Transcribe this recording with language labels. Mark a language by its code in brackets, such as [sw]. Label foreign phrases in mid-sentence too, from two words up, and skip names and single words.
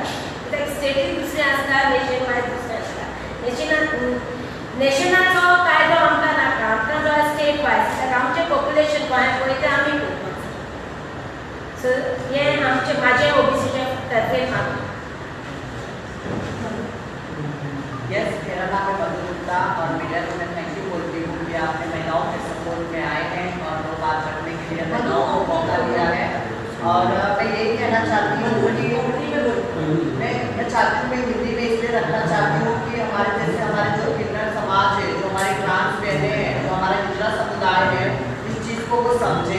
[kok] कित्याक स्टेटीन दुसरें आसता, [en] nation wise [kok] दुसरें आसता. नेशनाचो कायदो आमकां नाका, आमकां जाय [en] state wise. [kok] कित्याक आमचें पॉप्युलेशन गोंयांत पळय तें आमी पळोवपाक जाय. सो हें आमचें म्हाजें ओबीसीच्या तर्फेन मागणें. [hi] यस, मेरा नाम है मधु गुप्ता और मीडिया को मैं [en] thank you [hi] बोलती हूँ कि आपने महिलाओं के सपोर्ट में आए हैं और वो बात रखने के लिए महिलाओं को मौका दिया है. और मैं यही कहना चाहती हूँ कि मैं चाहती हूँ, मैं हिंदी में इसलिए रखना चाहती हूँ कि हमारे जैसे हमारे जो किन्नर समाज है, जो हमारी ट्रांस बहनें हैं, जो हमारा हिजड़ा समुदाय है, इस चीज़ को वो समझे.